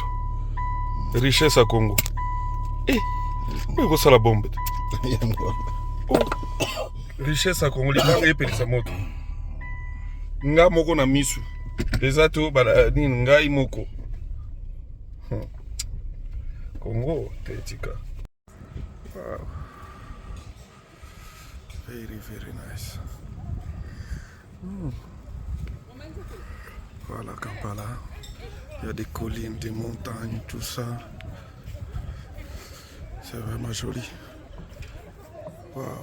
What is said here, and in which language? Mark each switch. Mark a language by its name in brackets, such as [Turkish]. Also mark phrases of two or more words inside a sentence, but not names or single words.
[French] Richesse à Congo. Mais quoi ça la bombe? [Lingala] richesse ya Congo libanga epelisa moto. Nga moko na misu. Eza to bala nini ngai moko. Congo tetika. [English] Wow. Very, very nice. [French] Voilà Kampala. Il y a des collines, des montagnes, tout ça. C'est vraiment joli. Wow.